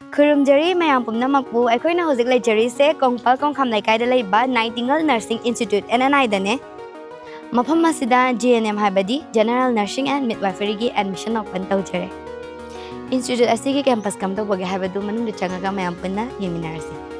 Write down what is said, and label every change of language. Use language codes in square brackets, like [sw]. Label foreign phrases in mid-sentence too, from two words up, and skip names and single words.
[mni] Kurumjari mayam pumna makbu aikoina hojik leijari se Kongpal Khongkham Leikai da leiba Nightingale Nursing Institute NNI dane. Mafam masida GNM habadi [en] General Nursing and Midwifery [mni] gi admission open tawjare. Institute asigi campus kam tawbage habadu manung changaga mayam punna yeminarasi.